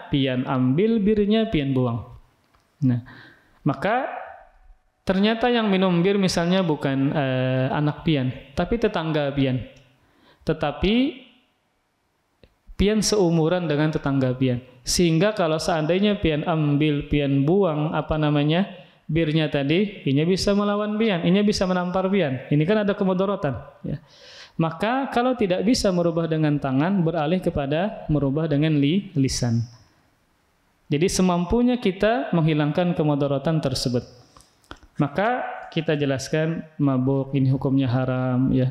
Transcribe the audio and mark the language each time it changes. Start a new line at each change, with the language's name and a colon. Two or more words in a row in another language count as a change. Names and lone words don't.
Indonesian: Pian ambil birnya, pian buang. Nah, maka ternyata yang minum bir misalnya bukan anak pian, tapi tetangga pian. Tetapi pian seumuran dengan tetangga pian, sehingga kalau seandainya pian ambil, pian buang birnya tadi, inya bisa melawan pian, inya bisa menampar pian. Ini kan ada kemudaratan, ya. Maka kalau tidak bisa merubah dengan tangan, beralih kepada merubah dengan lisan. Jadi semampunya kita menghilangkan kemudaratan tersebut. Maka kita jelaskan mabuk ini hukumnya haram, ya.